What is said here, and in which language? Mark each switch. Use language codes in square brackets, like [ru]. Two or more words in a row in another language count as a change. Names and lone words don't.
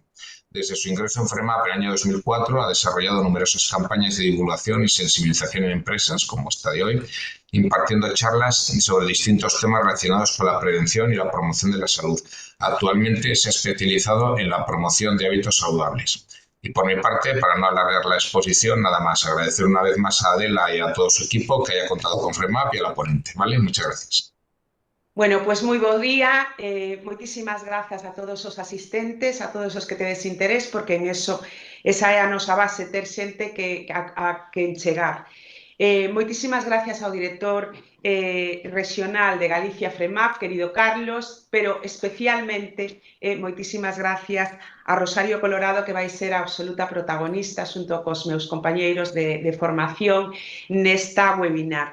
[es] Desde su ingreso en FREMAP en el año 2004 ha desarrollado numerosas campañas de divulgación y sensibilización en empresas, como esta de hoy, impartiendo charlas sobre distintos temas relacionados con la prevención y la promoción de la salud. Actualmente se ha especializado en la promoción de hábitos saludables. Y por mi parte, para no alargar la exposición, nada más, agradecer una vez más a Adela y a todo su equipo que haya contado con FREMAP y a la ponente, ¿vale? Muchas gracias. [gl] Bueno, pues moi bo día, moitísimas grazas a todos os asistentes, a todos os que tedes interés, porque en eso, esa é a nosa base, ter xente a que chegar. Moitísimas gracias ao director regional de Galicia FREMAP, querido Carlos, pero especialmente moitísimas gracias a Rosario Colorado, que vai ser a absoluta protagonista xunto cos meus compañeiros de formación nesta webinar.